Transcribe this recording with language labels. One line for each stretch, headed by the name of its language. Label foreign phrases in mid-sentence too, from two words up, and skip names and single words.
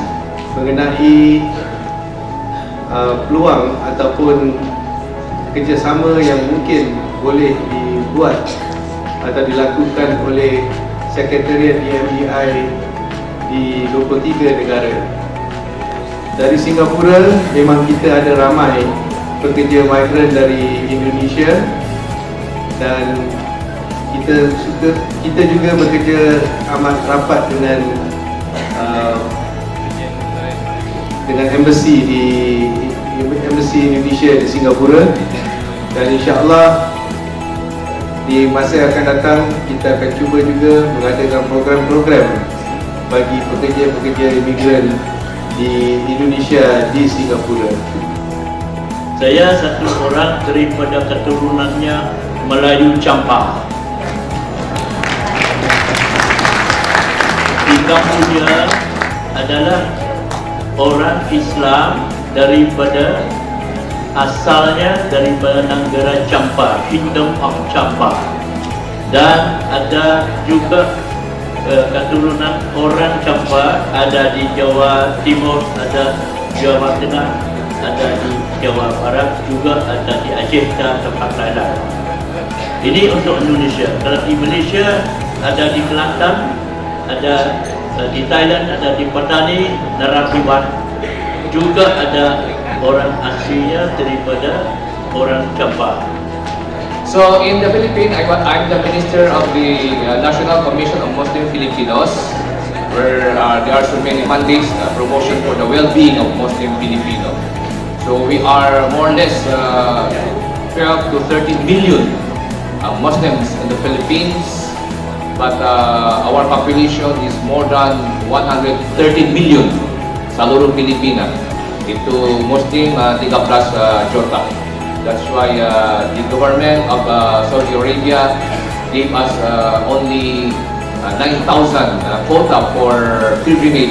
Malay: Mengenai peluang ataupun kerjasama yang mungkin boleh dibuat atau dilakukan oleh Sekretariat DMDI di 23 negara. Dari Singapura memang kita ada ramai pekerja migran dari Indonesia, dan kita juga bekerja amat rapat dengan embassy Indonesia di Singapura, dan insya-Allah di masa yang akan datang kita akan cuba juga mengadakan program-program bagi pekerja-pekerja imigran di Indonesia di Singapura. Saya satu orang daripada keturunannya Melayu Campak. Di kampungnya adalah orang Islam daripada asalnya daripada negara Champa,
English: Kingdom of Champa,
Malay: dan ada juga keturunan orang Champa ada di Jawa Timur, ada Jawa Tengah, ada di Jawa Barat, juga ada di Aceh dan tempat lain-lain. Ini untuk Indonesia. Kalau di Malaysia ada di Kelantan, ada di Thailand, ada di Patani, Narapiwan, juga ada orang aslinya daripada orang Champa.
English: So in the Philippines, I'm the minister of the National Commission of Muslim Filipinos, where there are so many mandates, promotion for the well-being of Muslim Filipinos. So we are more or less 12 to 13 million Muslims in the Philippines, but our population is more than 113 million
Malay: sa seluruh Pilipinas. Itu Muslim 13 juta.
English: That's why the government of Saudi Arabia gave us only 9,000 quota for pilgrimage.